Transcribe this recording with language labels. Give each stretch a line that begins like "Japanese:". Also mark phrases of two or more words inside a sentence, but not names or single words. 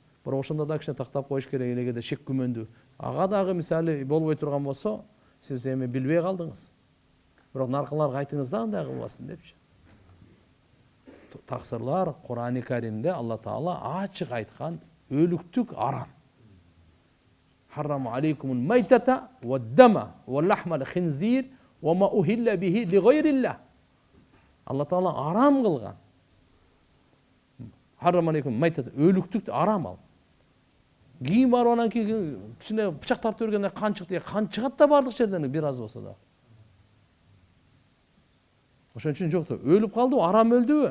Kyrgyz: Бирок ошондо да кичине тактап коюш керек, элегеде шек күмөндү. Ага дагы мисалы болбой турган болсо, сиз эми билбей калдыңыз. Бирок наркыларга айтыңыз да андай кылбасын депчи. Таксырлар Кур'ан-ы Каримде Алла Таала ачык айткан өлүктүк арам.
Arabic: حرم عليكم الميتة والدم ولحم الخنزير وما أهل به لغير الله.
Kyrgyz: Алла Таала арам кылган.
Arabic: حرم عليكم الميتة,
Kyrgyz: өлүктүктү арам ал. Кийин барып анан кийин кичине бычак тартып бергенде кан чыкты, кан чыгат да бардык жерден бир аз болсо да. Ошон үчүн жокто, өлүп калдыбы, арам өлдүбү?